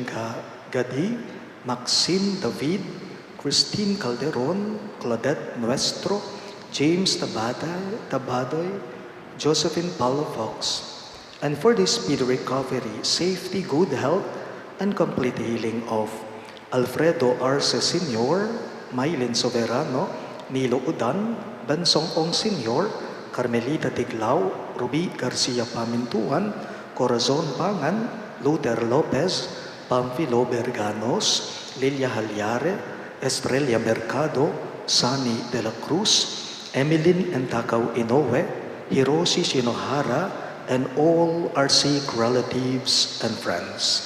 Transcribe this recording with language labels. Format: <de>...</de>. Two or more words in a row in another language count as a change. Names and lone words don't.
<en>Gadi, Maxine David, Christine Calderon, Claudette Nuestro, James Tabadoy, Josephine Palafox, and for the speedy recovery, safety, good health, and complete healing of Alfredo Arce Sr., Maylin Soberano, Nilo Udan, Bansong Ong Sr., Carmelita Tiglao, Ruby Garcia Pamintuan, Corazon Pangan, Luther Lopez, Pamphilo Berganos, Lilia Halyare, Estrella Mercado, Sunny De La Cruz, Emilyn and Takaw Inoue, Hiroshi Shinohara, and all our sick relatives and friends.</en>